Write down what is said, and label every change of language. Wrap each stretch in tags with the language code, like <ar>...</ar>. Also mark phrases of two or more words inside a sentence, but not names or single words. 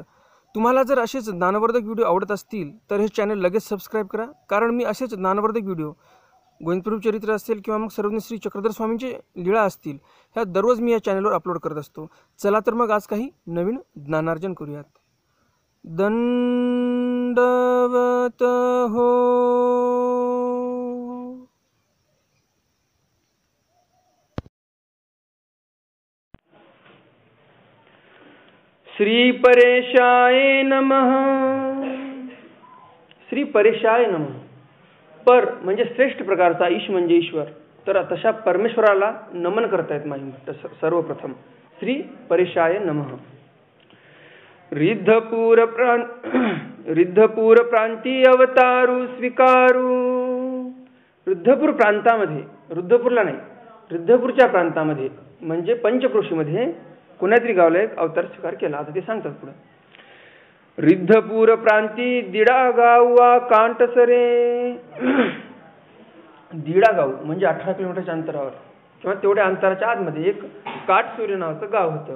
<mr>तुम्हाला जर असेच ज्ञानवर्धक व्हिडिओ आवडत असतील तर हे चॅनल लगेच सबस्क्राईब करा, कारण मी असेच ज्ञानवर्धक व्हिडिओ गोविंद प्रभू चरित्र असेल किंवा मग सर्वज्ञ श्री चक्रधर स्वामींचे लीळा असतील ह्या दररोज मी या चॅनलवर अपलोड करत असतो। चला तर मग आज काही नवीन ज्ञानार्जन करूयात। दंडवत हो।</mr> <sa>श्री परेशाय नमः। श्री परेशाय नमः।</sa> <mr>पर म्हणजे श्रेष्ठ प्रकारचा, ईश म्हणजे ईश्वर, तर तशा परमेश्वराला नमन करतायत माहिती।</mr> <sa>सर्वप्रथम श्री परेशाय नमः।</sa> <mr>रिद्धपूर प्रांती अवतारू स्वीकारू। रिद्धपूर प्रांतामध्ये, रुद्धपूरला नाही, रिद्धपूरच्या प्रांतामध्ये म्हणजे पंचक्रोशीमध्ये कोण्यातरी गावला एक अवतार स्वीकार केला। आता ते सांगतात पुढे। रिद्धपूर प्रांती दिडा गावा कांटसरे। दिडा गाव म्हणजे 18 किलोमीटरच्या अंतरावर किंवा तेवढ्या अंतराच्या आतमध्ये एक काटसूर्य नावाचं गाव होतं।</mr>